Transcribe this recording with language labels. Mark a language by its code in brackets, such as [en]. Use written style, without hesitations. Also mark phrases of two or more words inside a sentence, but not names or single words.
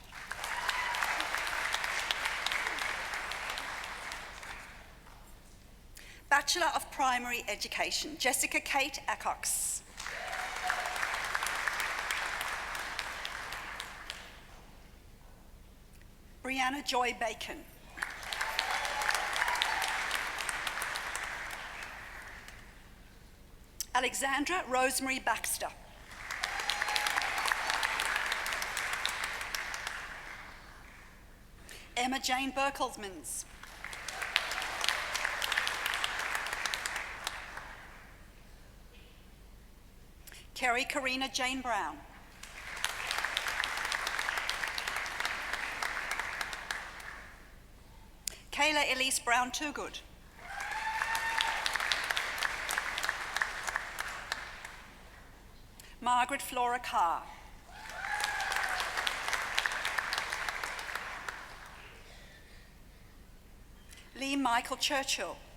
[en] Bachelor of Primary Education, Jessica Kate Accox. Brianna Joy Bacon. Alexandra Rosemary Baxter. Emma Jane Burkelsmans. Kerry Karina Jane Brown. Kayla Elise Brown Toogood. Margaret Flora Carr. Lee Michael Churchill.